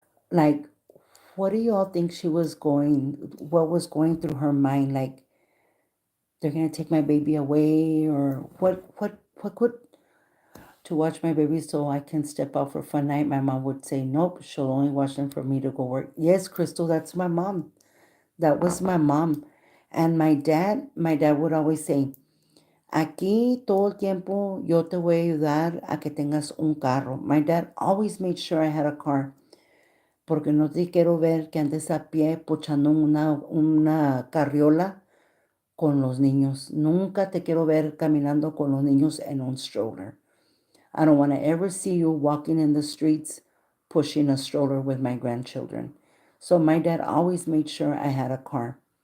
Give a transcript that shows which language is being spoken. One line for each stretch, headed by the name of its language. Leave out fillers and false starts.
English: Like, what do y'all think what was going through her mind? Like, they're gonna take my baby away, or what could, to watch my baby so I can step out for fun night? My mom would say, nope, she'll only watch them for me to go work. Yes, Crystal, that's my mom. That was my mom. And my dad would always say,
Spanish: aquí todo el tiempo yo te voy a ayudar a que tengas un carro.
English: My dad always made sure I had a car.
Spanish: Porque no te quiero ver que andes a pie pochando una carriola con los niños. Nunca te quiero ver caminando con los niños en un stroller.
English: I don't want to ever see you walking in the streets pushing a stroller with my grandchildren. So my dad always made sure I had a car.